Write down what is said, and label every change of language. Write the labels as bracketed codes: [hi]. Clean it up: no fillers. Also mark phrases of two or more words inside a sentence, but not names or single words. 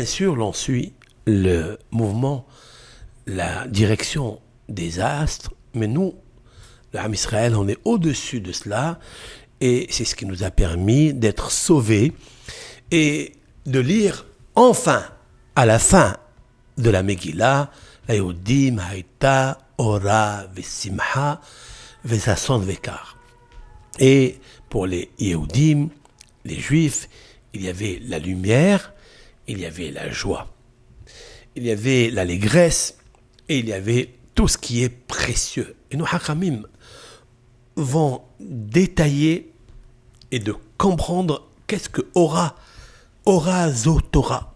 [fr] sûr l'on suit le mouvement, la direction des astres, mais nous, le [he] עם ישראל, [fr] on est au-dessus de cela et c'est ce qui nous a permis d'être sauvés et de lire enfin, à la fin de la Megillah, [he] ליהודים היתה אורה ושמחה וששון ויקר. [fr] Et pour les Yehudim, les Juifs, il y avait la lumière, il y avait la joie, il y avait l'allégresse et il y avait tout ce qui est précieux. Et nos Hakamim vont détailler et de comprendre qu'est-ce que [he] אורה זו תורה.